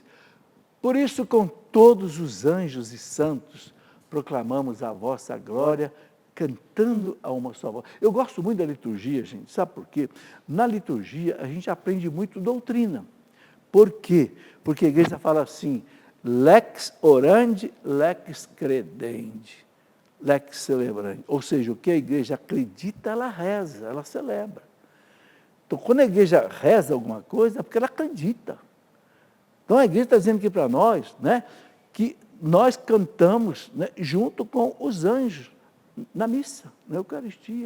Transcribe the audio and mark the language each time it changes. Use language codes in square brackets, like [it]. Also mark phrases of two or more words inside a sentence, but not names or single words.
[pt] Por isso, com todos os anjos e santos, proclamamos a vossa glória, cantando a uma só voz. Eu gosto muito da liturgia, gente, sabe por quê? Na liturgia, a gente aprende muito doutrina. Por quê? Porque a igreja fala assim, [la] lex orandi, lex credendi. lex celebrandi. [pt] Ou seja, o que a igreja acredita, ela reza, ela celebra. Então, quando a igreja reza alguma coisa, é porque ela acredita. Então, a igreja está dizendo aqui para nós, né, que nós cantamos, né, junto com os anjos, na missa, na Eucaristia.